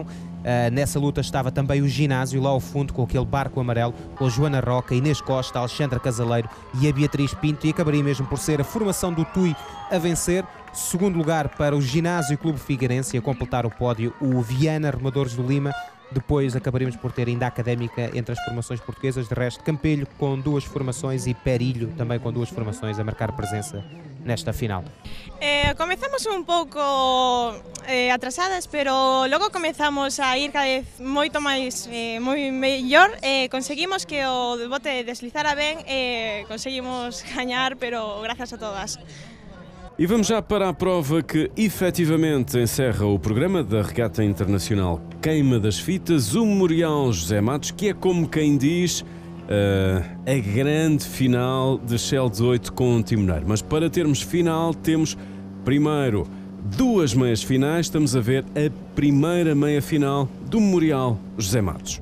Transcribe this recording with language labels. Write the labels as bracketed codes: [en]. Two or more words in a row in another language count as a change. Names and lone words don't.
[pt] Nessa luta estava também o ginásio lá ao fundo com aquele barco amarelo, com a Joana Roca, Inês Costa, a Alexandra Casaleiro e a Beatriz Pinto, e acabaria mesmo por ser a formação do Tui a vencer. Segundo lugar para o Ginásio Clube Figueirense, a completar o pódio o Viana Remadores do Lima. Depois acabaríamos por ter ainda a Académica entre as formações portuguesas, de resto Campelho com 2 formações e Perilho também com 2 formações a marcar presença nesta final. [gl] Comezamos un pouco atrasadas, pero logo comezamos a ir cada vez moito máis moi mellor, conseguimos que o bote deslizara ben, conseguimos gañar, pero grazas a todas. [pt] E vamos já para a prova que efetivamente encerra o programa da Regata Internacional Queima das Fitas, o Memorial José Matos, que é como quem diz a grande final de Shell 18 com um timoneiro. Mas para termos final temos primeiro 2 meias finais, estamos a ver a primeira meia final do Memorial José Matos.